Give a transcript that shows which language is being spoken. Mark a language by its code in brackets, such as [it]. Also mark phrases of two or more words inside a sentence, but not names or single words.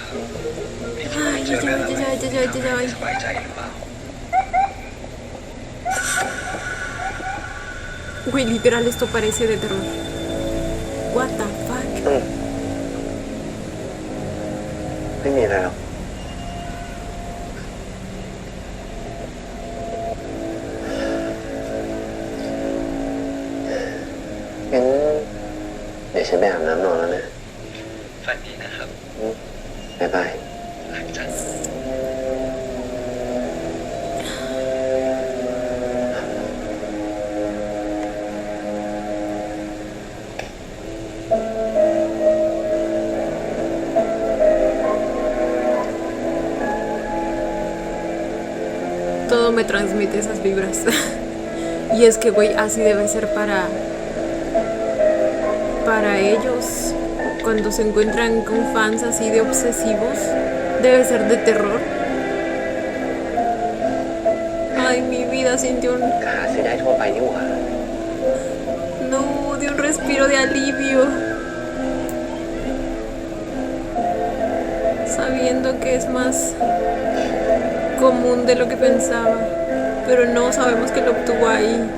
[es] Ay, ya, ya, ya, ya, ya, ya, ya. [th] สบายใจหรือเปล่า [es] Güey, literal, esto parece de terror. [en] What the fuck? [th] ไม่มีอะไรหรอกงั้นเดี๋ยวฉันไปอาบน้ำนอนแล้วนะฝันดีนะครับบ๊ายบายจัน [es] Todo me transmite esas vibras. Y es que, güey, así debe ser para ellos. Cuando se encuentran con fans así de obsesivos, debe ser de terror. Ay, mi vida sintió un... [th] หาซื้อได้ทั่วไปนี่หว่า [es] No, de un respiro de alivio. Sabiendo que es más común de lo que pensaba, pero no sabemos que lo obtuvo ahí.